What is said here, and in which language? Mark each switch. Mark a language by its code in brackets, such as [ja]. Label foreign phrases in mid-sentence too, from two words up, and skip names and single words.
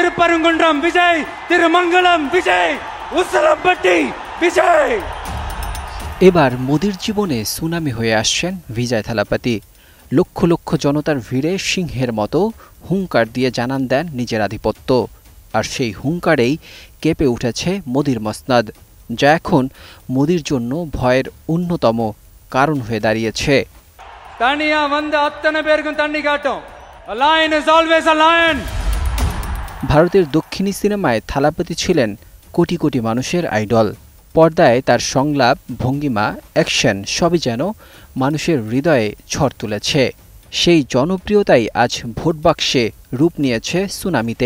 [ta] திருப்பரங்குன்றம் விஜய், திருமங்கலம் விஜய், উসলামপট্টি বিজয়। [bn] এবার মোদির জীবনে সুনামি হয়ে আসছেন বিজয় থালাপতি। লক্ষ লক্ষ জনতার ভিড়ে সিংহের মতো হুঙ্কার দিয়ে জানান দেন নিজের আধিপত্য। আর সেই হুঙ্কারেই কেঁপে উঠেছে মোদির মসনদ, যা এখন মোদির জন্য ভয়ের অন্যতম কারণ হয়ে দাঁড়িয়েছে। [ta] তানিয়া வந்து அத்தனை பேருக்கும் தண்ணி காட்டும்। [en] A lion is always a lion। [bn] ভারতের দক্ষিণী সিনেমায় থালাপতি ছিলেন কোটি কোটি মানুষের আইডল। পর্দায় তার সংলাপ, ভঙ্গিমা, অ্যাকশন সবই যেন মানুষের হৃদয়ে ঝড় তুলেছে। সেই জনপ্রিয়তাই আজ ভোট বাক্সে রূপ নিয়েছে সুনামিতে।